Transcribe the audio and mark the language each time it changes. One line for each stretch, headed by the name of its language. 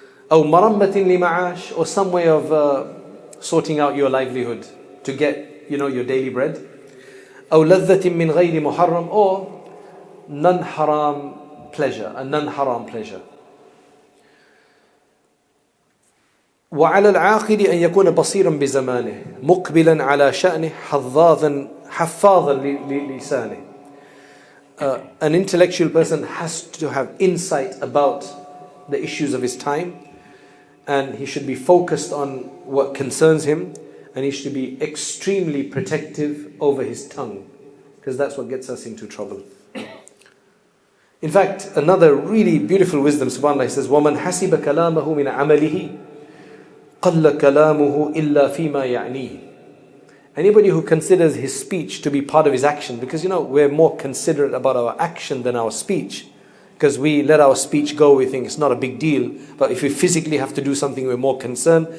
English: Or marammatin li ma'ash, or some way of sorting out your livelihood to get, your daily bread.
Arabic: أو لذة من غير محرم,
English: or non-haram pleasure, a non-haram pleasure.
Arabic: وعلى العاقل أن يكون بصيرا بزمانه مقبلا على شأنه حفاظا للسانه.
English: An intellectual person has to have insight about the issues of his time, and he should be focused on what concerns him, and he should be extremely protective over his tongue, because that's what gets us into trouble. In fact, another really beautiful wisdom, subhanAllah, he says,
Arabic: وَمَنْ حَسِبَ كَلَامَهُ مِنْ عَمَلِهِ قَلَّ كَلَامُهُ إِلَّا فِي مَا يَعْنِيهِ.
English: Anybody who considers his speech to be part of his action, because we're more considerate about our action than our speech, Because we let our speech go, we think it's not a big deal. But if we physically have to do something, we're more concerned.